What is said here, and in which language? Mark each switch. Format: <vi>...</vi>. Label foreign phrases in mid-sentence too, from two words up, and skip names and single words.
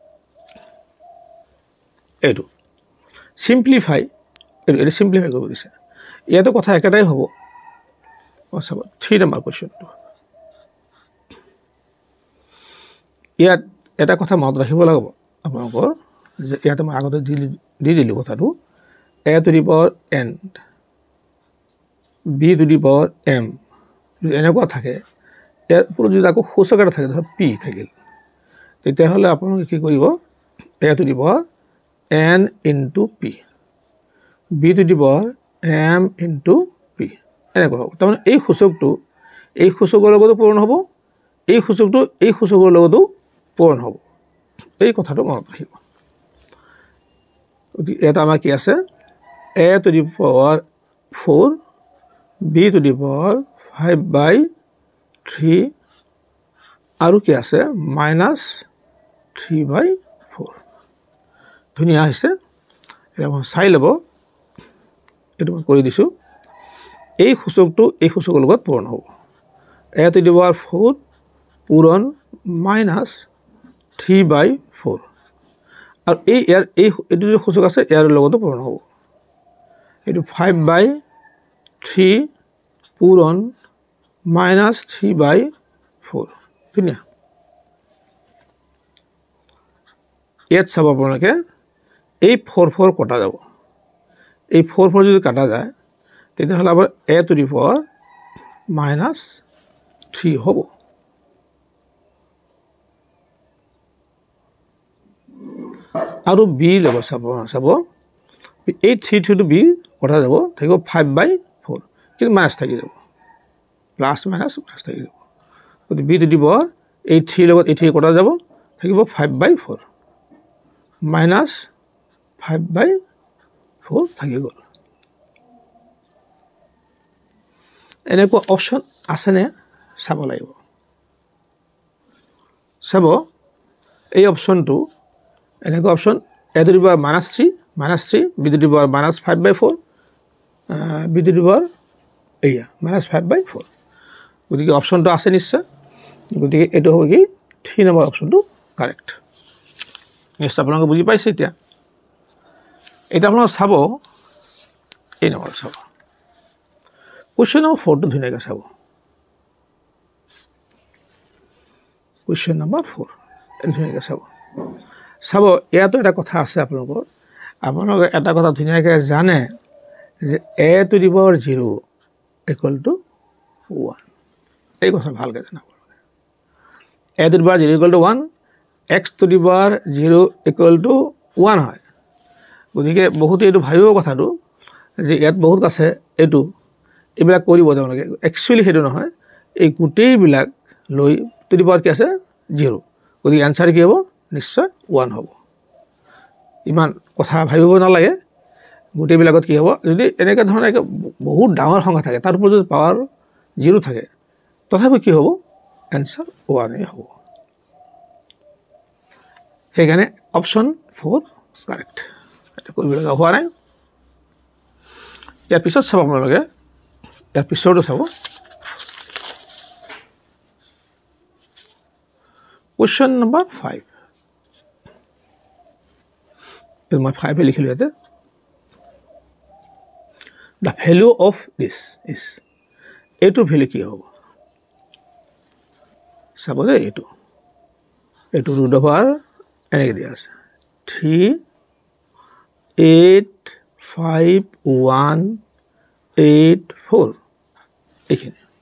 <as>এইটো সিম্পলিফাই এইটো সিম্পলিফাই কৰিব দিছে ইয়াতো কথা একেটাই হ'ব চাব 3 নম্বৰ কুৱেশ্যনটো ইয়াত এটা কথা মনত ৰাখিব লাগিব আপোনালোকৰ যে ইয়াতে মই আগতে দি দিলোঁ কথাটো</as> <en>a to the power n b to the power m</en> <as>এনেকুৱা থাকে ইয়াৰ ওপৰত যদি আকৌ সূচক এটা থাকে ধৰক p থাকিল তেতিয়াহ'লে আপোনালোকে কি কৰিব</as> <en>a to the power n into p b to the power m into p</en> <as>এনেকুৱা হ'ব তাৰমানে এই সূচকৰ লগতো পূৰণ হ'ব এই সূচকৰ লগতো পূৰণ হ'ব এই কথাটো মনত ৰাখিব এটা আমাৰ কি আছে</as> <en>a to the power 4 b to the power 5/3</en> <as>আৰু কি আছে -3/4 ধুনীয়া হৈছে এটা মই চাই ল'ব এইটো মই কৰি দিছোঁ এই সূচকৰ লগত পূৰণ হ'ব</as> <en>a to the power 4</en> <as>পূৰণ -3/4 আৰু এইটো যে সূচক আছে ইয়াৰ লগতো পূৰণ হ'ব এইটো 5/3 পূৰণ -3/4 ধুনীয়া ইয়াত চাব আপোনালোকে এই 4 কটা যাব এই 4 যদি কাটা যায় তেতিয়াহ'লে আমাৰ</as> <en>a to the power</en> <as>-3 হ'ব আৰু b ল'ব চাব এই 3 to b কটা যাব থাকিব 5/4 কিন্তু মাইনাছ থাকি যাব প্লাছ মাইনাছ থাকি যাব গতিকে</as> <en>b to the power</en> <as>এই 3 লগত এই 3 কটা যাব থাকিব 5/4 -5/4 থাকি গ'ল এনেকুৱা অপশ্যন আছেনে চাব লাগিব চাব এই অপশ্যনটো এনেকুৱা অপশ্যন a</as> <en>to the power -3 b to the power -5/4 b to the power</en> <as>এইয়া -5/4 গতিকে অপশ্যনটো আছে নিশ্চয় গতিকে এইটো হ'ব কি 3 নম্বৰ অপশ্যনটো কাৰেক্ট নিশ্চয় আপোনালোকে বুজি পাইছে এতিয়া আপোনালোকে চাব এই নম্বৰ চাব কুৱেশ্যন নম্বৰ 4 টো ধুনীয়াকৈ চাব কুৱেশ্যন নম্বৰ 4 ধুনীয়াকৈ চাব ইয়াতো এটা কথা আছে আপোনালোকে এটা কথা ধুনীয়াকৈ জানে যে</as> <en>a to the power 0 = 1</en> <as>এই কথা ভালকৈ জানাব</as> <en>a to the power 0 equal to 1 x to the power 0 equal to 1</en> <as>হয় গতিকে বহুতে এইটো ভাবিব কথাটো যে ইয়াত বহুত আছে এইটো এইবিলাক কৰিব তেওঁলোকে একচুয়ালি সেইটো নহয় এই গোটেইবিলাক লৈ</as> <en>to the power</en> <as>কি আছে 0 গতিকে আনসাৰ কি হ'ব নিশ্চয় 1 হ'ব ইমান কথা ভাবিব নালাগে গোটেইবিলাকত কি হ'ব যদি এনেকা ধৰণৰ বহুত ডাঙৰ সংখ্যা থাকে তাৰ ওপৰত যদি পাৱাৰ 0 থাকে তথাপি কি হ'ব আনসাৰ 1 এ হ'ব সেইকাৰণে অপচন 4 কাৰেক্ট এটা কৰিব লগা হোৱা নাই ইয়াৰ পিছত চাব আপোনালোকে ইয়াৰ পিছৰটো চাব</as> <en>question number 5 is my 5</en> <as>লিখিলো ইয়াতে</as> <en>the value of this is</en> <as>এইটো ভ্যালু কি হ'ব চাব দে এইটো</as> <en>root over</en> <as>এনেকে দিয়া আছে 3 8 5 1 8 4 এইখিনি</as>